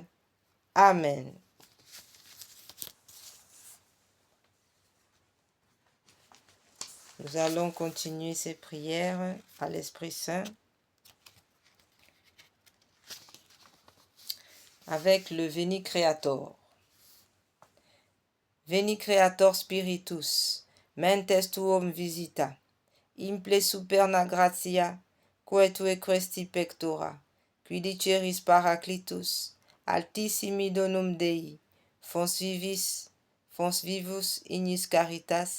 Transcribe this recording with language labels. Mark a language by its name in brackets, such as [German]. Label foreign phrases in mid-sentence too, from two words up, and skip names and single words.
[French] Amen. Nous allons continuer ces prières à l'Esprit Saint avec le Veni Creator. [Latin] Veni Creator Spiritus, mentes tuum visita, imple superna gratia, quaetue questi pectora, qui diceris Paraclitus, altissimi donum Dei, fons vivus ignis caritas,